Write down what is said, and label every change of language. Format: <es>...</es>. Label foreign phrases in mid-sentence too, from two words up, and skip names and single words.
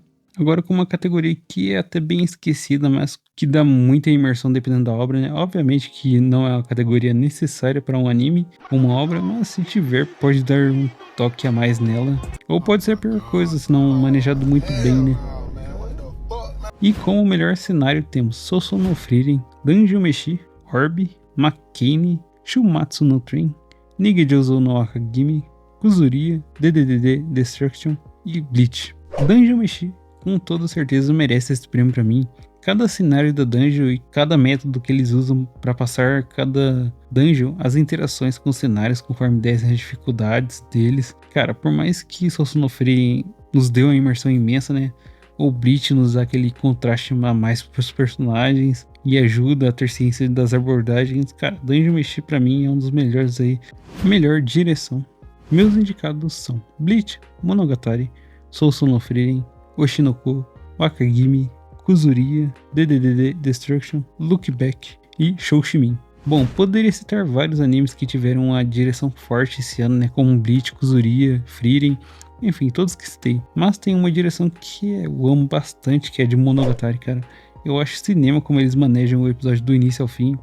<pt>Agora com uma categoria que é até bem esquecida, mas que dá muita imersão dependendo da obra, né? Obviamente que não é uma categoria necessária para um anime ou uma obra, mas se tiver pode dar um toque a mais nela. Ou pode ser a pior coisa, se não manejado muito bem, né? E como melhor cenário temos Sousou no Frieren, Dungeon Meshi, Orb, Makeni, Shumatsu no Train, Nigejouzo no Akagimi, Kuzuriya, DDDD Destruction e Bleach. Dungeon Meshi com toda certeza merece esse prêmio pra mim. Cada cenário da dungeon e cada método que eles usam pra passar cada dungeon, as interações com os cenários conforme descem as dificuldades deles. Cara, por mais que Sousou no Frieren nos deu uma imersão imensa, né? O Bleach nos dá aquele contraste a mais pros personagens e ajuda a ter ciência das abordagens. Cara, Dungeon Meshi pra mim é um dos melhores aí. Melhor direção. Meus indicados são Bleach, Monogatari, Sousou no Frieren, Oshinoko, Wakagimi, Kuzuriya, DDDD Destruction, Look Back e Shoshimin. Bom, poderia citar vários animes que tiveram uma direção forte esse ano, né? Como Bleach, Kuzuriya, Frieren, enfim, todos que citei. Mas tem uma direção que eu amo bastante, que é de Monogatari, cara. Eu acho cinema como eles manejam o episódio do início ao fim.</pt>